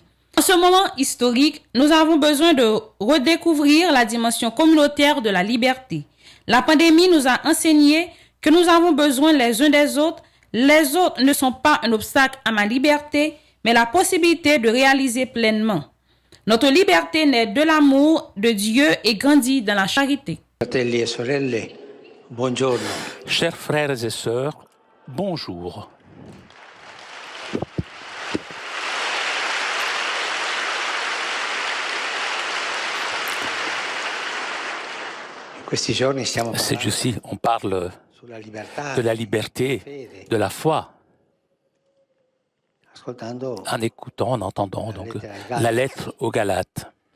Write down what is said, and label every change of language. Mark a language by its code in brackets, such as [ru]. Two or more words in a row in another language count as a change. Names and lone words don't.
[fr] En ce moment historique, nous avons besoin de redécouvrir la dimension communautaire de la liberté. La pandémie nous a enseigné que nous avons besoin les uns des autres. Les autres ne sont pas un obstacle à ma liberté, mais la possibilité de réaliser pleinement. Notre liberté naît de l'amour de Dieu et grandit dans la charité. [it] Fratelli e sorelle, buongiorno. [fr] Chers frères et sœurs, bonjour. Ces jours-ci, on parle de la liberté, de la foi, en écoutant, en entendant donc la lettre aux Galates.